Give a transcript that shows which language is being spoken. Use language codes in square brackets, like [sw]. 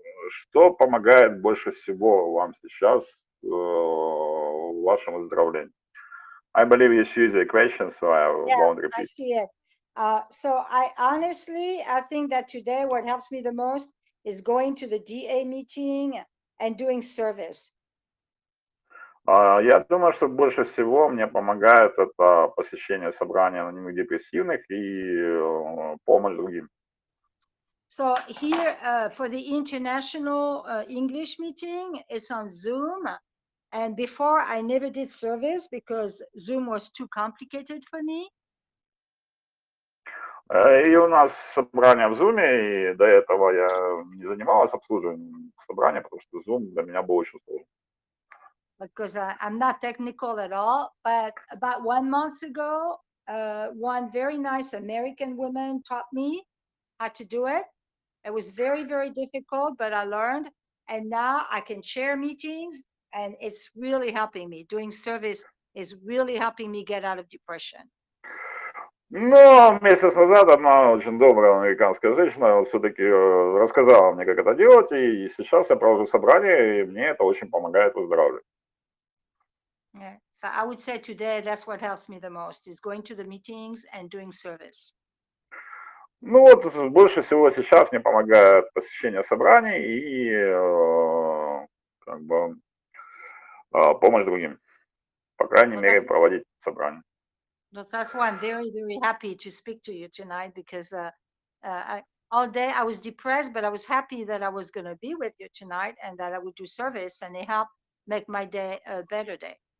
[ru] Что помогает больше всего вам сейчас в вашем выздоровлении? [en] I believe you see the question, so I won't I repeat. see it. So I think that today what helps me the most is going to the DA meeting and doing service. [ru] Я думаю, что больше всего мне помогает это посещение собрания анонимных депрессивных и помощь другим. [en] So here for the international English meeting, it's on Zoom. And before I never did service because Zoom was too complicated for me. [ru] И у нас собрание в Zoom, и до этого я не занималась обслуживанием собрания, потому что Zoom для меня был очень сложен. [en] Because I'm not technical at all. But about 1 month ago, one very nice American woman taught me how to do it. It was very, very difficult, but I learned. And now I can chair meetings, and it's really helping me. Doing service is really helping me get out of depression. [ru] Но месяц назад одна очень добрая американская женщина все-таки рассказала мне, как это делать, и сейчас я провожу собрание, и мне это очень помогает выздоравливать. [en] Yeah. So I would say today that's what helps me the most is going to the meetings and doing service. [ru] Ну вот больше всего сейчас мне помогает посещение собраний и как бы помощь другим. По крайней [en] Well, [ru] мере, проводить собрания. [en] that's why I'm very, very happy to speak to you tonight because all day I was depressed, but I was happy that I was going to be with you tonight and that I would do service and it helped make my day a better day.